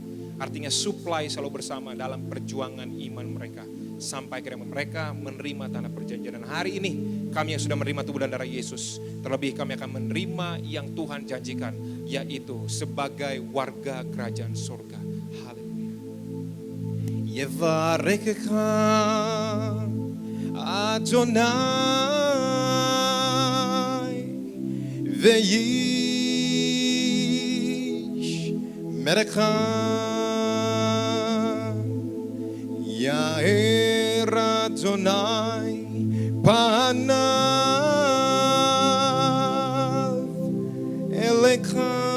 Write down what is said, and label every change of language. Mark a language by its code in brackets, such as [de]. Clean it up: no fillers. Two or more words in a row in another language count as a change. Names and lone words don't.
[id] Artinya supply selalu bersama dalam perjuangan iman mereka. Sampai akhirnya mereka menerima tanah perjanjian. Dan hari ini kami yang sudah menerima tubuh dan darah Yesus, terlebih kami akan menerima yang Tuhan janjikan, yaitu sebagai warga kerajaan surga. Haleluya. [he] יברכך אדוני וישמרך יאר אדוני פניו אליך